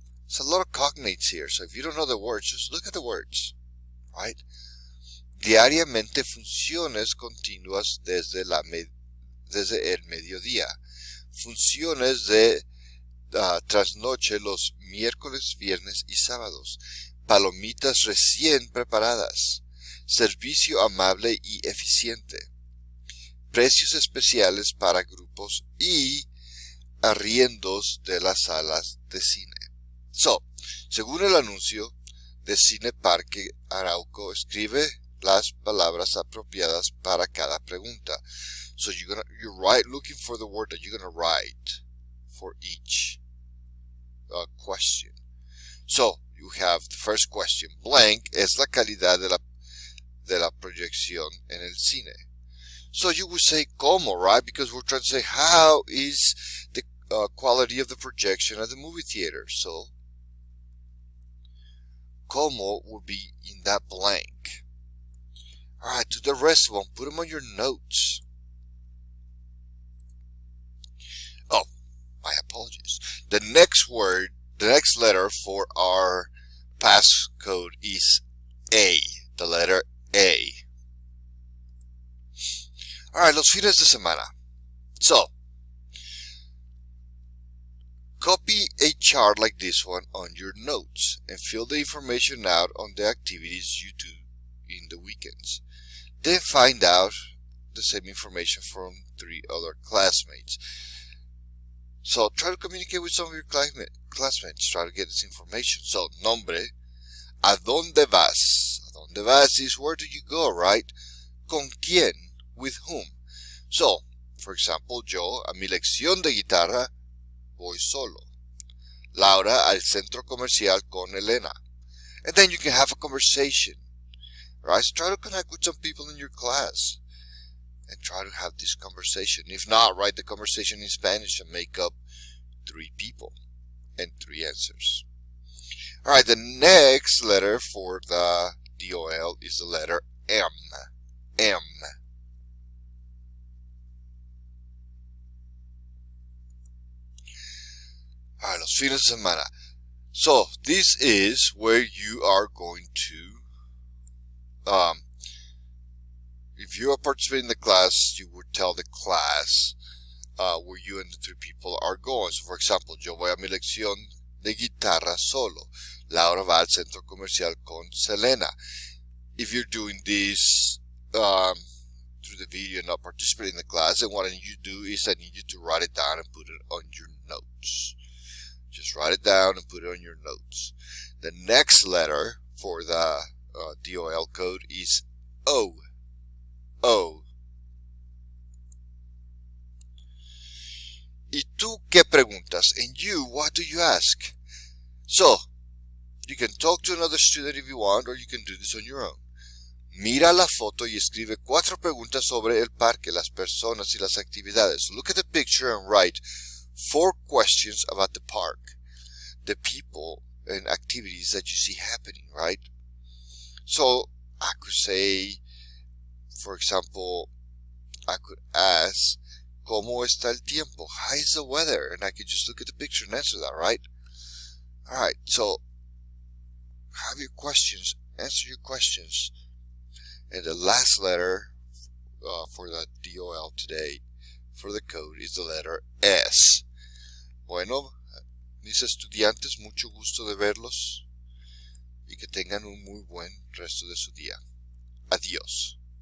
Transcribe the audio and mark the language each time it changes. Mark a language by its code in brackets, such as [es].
[en] There's a lot of cognates here, so if you don't know the words, just look at the words, right? [es] Diariamente funciones continuas desde el mediodía. Funciones de trasnoche los miércoles, viernes y sábados. Palomitas recién preparadas. Servicio amable y eficiente. Precios especiales para grupos y arriendos de las salas de cine. So, según el anuncio de Cine Parque Arauco, escribe las palabras apropiadas para cada pregunta. [en] So you're looking for the word that you're gonna write for each question. So you have the first question. [es] Blank es la calidad de la proyección en el cine. [en] So you would say como, right? Because we're trying to say how is the quality of the projection at the movie theater. So como would be in that blank. Alright, to the rest of them, put them on your notes. Oh, my apologies. The next letter for our passcode is A. The letter A. Alright, [es] los fines de semana. [en] So, copy a chart like this one on your notes and fill the information out on the activities you do in the weekends. Then find out the same information from 3 other classmates. So try to communicate with some of your classmates. Try to get this information. [es] So, nombre. ¿A dónde vas? ¿A dónde vas [en] is where do you go, right? [es] ¿Con quién? [en] With whom? So, for example, [es] yo a mi lección de guitarra voy solo. Laura al centro comercial con Elena. [en] And then you can have a conversation. Right? So try to connect with some people in your class. And try to have this conversation. If not, write the conversation in Spanish and make up 3 people and 3 answers. Alright, the next letter for the DOL is the letter M. M. Alright, [es] los fines de semana. [en] So, this is where you are going to, if you are participating in the class, you would tell the class where you and the 3 people are going. So, for example, [es] yo voy a mi lección de guitarra solo. Laura va al centro comercial con Selena. [en] If you're doing this through the video and not participating in the class, then what I need you to do is I need you to write it down and put it on your notes. Just write it down and put it on your notes. The next letter for the DOL code is O. O. [es] ¿Y tú qué preguntas? [en] And you, what do you ask? So, you can talk to another student if you want, or you can do this on your own. [es] Mira la foto y escribe 4 preguntas sobre el parque, las personas y las actividades. [en] Look at the picture and write 4 questions about the park, the people and activities that you see happening, right? So, I could say, for example, I could ask, [es] ¿Cómo está el tiempo? [en] How is the weather? And I could just look at the picture and answer that, right? Alright, so have your questions, answer your questions. And the last letter for the DOL today, for the code, is the letter S. [es] Bueno, mis estudiantes, mucho gusto de verlos y que tengan un muy buen resto de su día. Adiós.